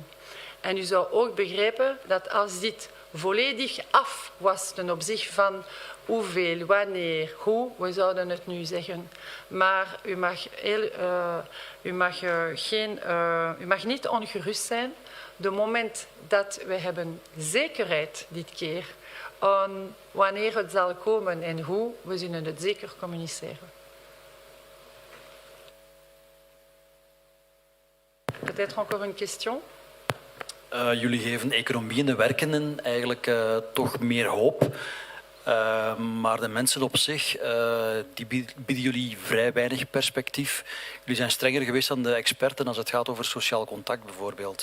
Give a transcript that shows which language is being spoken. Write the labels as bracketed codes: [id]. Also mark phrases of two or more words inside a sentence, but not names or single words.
[nl] En u zou ook begrijpen dat als dit volledig af was ten opzichte van hoeveel, wanneer, hoe, we zouden het nu zeggen. Maar u mag niet ongerust zijn. De moment dat we hebben zekerheid dit keer aan wanneer het zal komen en hoe, we zullen het zeker communiceren. [fr] Peut-être encore une question? [nl] Jullie geven economieën en werkenden eigenlijk toch meer hoop. Maar de mensen op zich, die bieden jullie vrij weinig perspectief. Jullie zijn strenger geweest dan de experten als het gaat over sociaal contact bijvoorbeeld.